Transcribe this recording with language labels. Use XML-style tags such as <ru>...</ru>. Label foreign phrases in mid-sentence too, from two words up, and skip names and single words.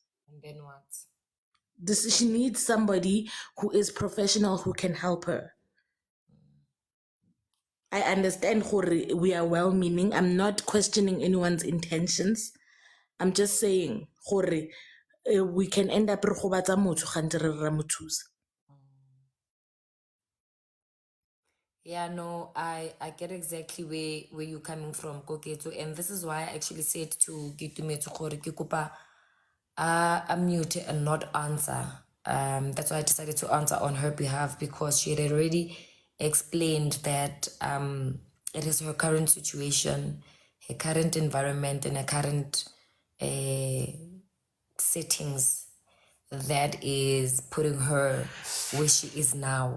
<en>She needs somebody who is professional who can help her. I understand we are well meaning. I'm not questioning anyone's intentions. I'm just saying we can end up</en> <tn>re gobatsa motho gante re ra mo thusa.</tn> <en>Yeah, no, I get exactly where you're coming from, Koketo, and this is why I actually said to Gitumetsu</en> <tn>gore ke kopa</tn> <en>mute and not answer. That's why I decided to answer on her behalf, because she had already explained that it is her current situation, her current environment, and her current settings that is putting her where she is now.</en>